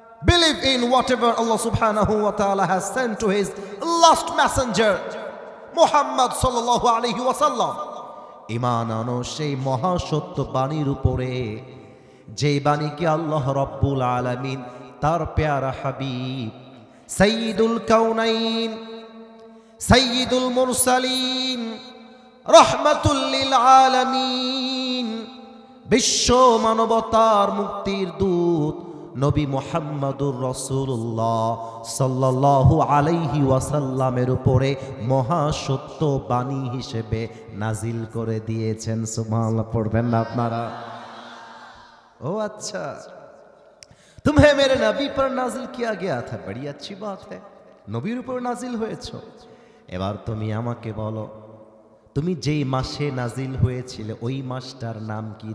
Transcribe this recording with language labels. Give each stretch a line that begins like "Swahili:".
English: Believe in whatever Allah subhanahu wa ta'ala has sent to his last messenger Muhammad sallallahu alaihi wasallam.
Bangla: ঈমান আনো সেই মহাসত্য বাণীর উপরে, যে বাণীকে আল্লাহ রাব্বুল আলামিন তার প্যারা হাবিব সাইয়্যিদুল কাউনাইন, সাইয়্যিদুল মুরসালিন, রাহমাতুল লিল আলামিন, বিশ্ব মানবতার মুক্তির দূত নবী মুহাম্মদুর রাসূলুল্লাহ সাল্লাল্লাহু আলাইহি ওয়াসাল্লামের উপরে মহাসত্য বাণী হিসেবে নাজিল করে দিয়েছেন। সুবহানাল্লাহ পড়বেন না আপনারা?
Hindi: ओ अच्छा, तुम्हें मेरे नबी पर नाजिल किया गया था, बड़ी अच्छी बात है,
Bangla: নবীর উপর নাজিল হয়েছো। এবার তুমি আমাকে বলো, তুমি যেই মাসে নাজিল হয়েছিলে ওই মাসটার নাম কি?